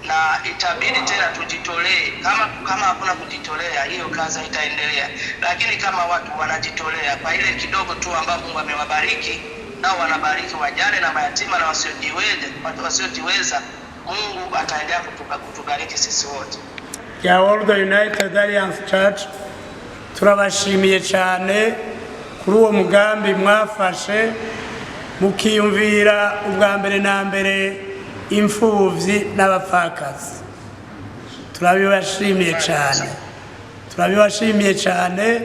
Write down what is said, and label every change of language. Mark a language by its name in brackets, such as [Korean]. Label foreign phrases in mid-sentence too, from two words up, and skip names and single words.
[Swahili] na itabidi tena tujitolee. Kama hakuna kujitolea, hiyo kazi itaendelea. Lakini kama watu wanajitolea kwa ile kidogo tu ambao Mungu amewabariki, nao wanabariki wajane na mayatima na wasiojiweza, Mungu ataendelea kutubariki sisi wote. [Rundi] Ya World United Alliance Church, turabashimiye cyane kuri uwo mugambi mwafashe mukiyumvira ubwa mbere na mbere imfuvyi n'abapfakazi. Turabibashimiye cyane.